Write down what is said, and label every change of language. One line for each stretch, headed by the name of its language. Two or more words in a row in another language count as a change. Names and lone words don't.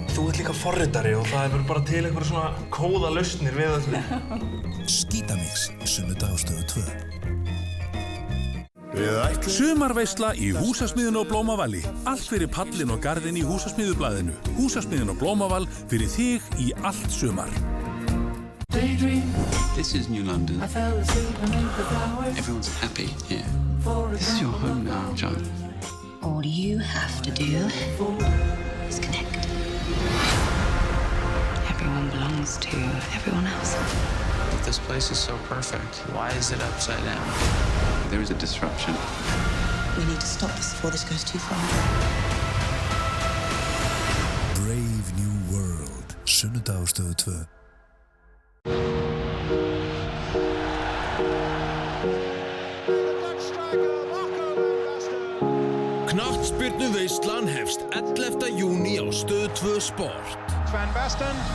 Icelandic: Þú ert líka forritari og það er bara til einhverja svona kóða lausnir við öllu. Skítamix, sunnudag á Stöð 2. Sumarveisla í Húsasmiðjunni á Blómavalli. Allt fyrir pallin og garðin í Húsasmiðjublaðinu. Húsasmiðjun á Blómavall fyrir þig í allt sumar.
English: This is New London. Everyone's happy here. This is your home now, John. All you have to do is connect. Everyone belongs to everyone else. But this place is so perfect. Why is it upside down? There is a disruption. We need to stop this before this goes too far. Brave New World,
Icelandic: sunnudag á Stöð 2. Knattspyrnuveislan hefst 11. júní á Stöð 2 Sport. Van Basten.